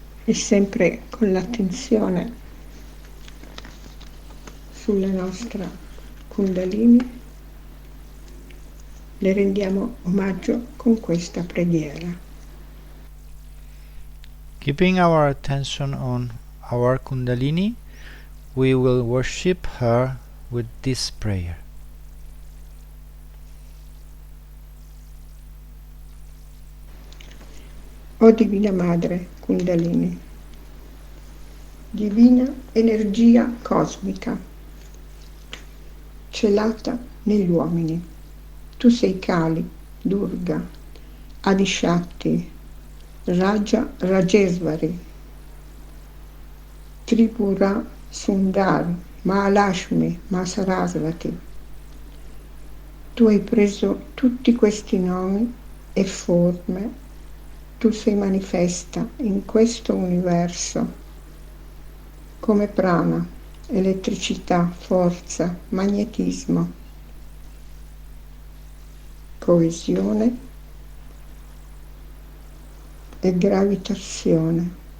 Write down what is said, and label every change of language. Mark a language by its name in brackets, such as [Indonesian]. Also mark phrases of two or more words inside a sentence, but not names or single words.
[Italian] e sempre con l'attenzione sulla nostra Kundalini le rendiamo omaggio con questa preghiera. [English] Keeping our attention on our Kundalini, we will worship her with this prayer. [Italian] O Divina Madre Kundalini, divina energia cosmica, celata negli uomini, tu sei Kali, Durga, Adishakti, Raja Rajesvari, Tripura Sundari, Mahalashmi, Masarasvati. Tu hai preso tutti questi nomi e forme, tu sei manifesta in questo universo come prana, elettricità, forza, magnetismo, coesione e gravitazione.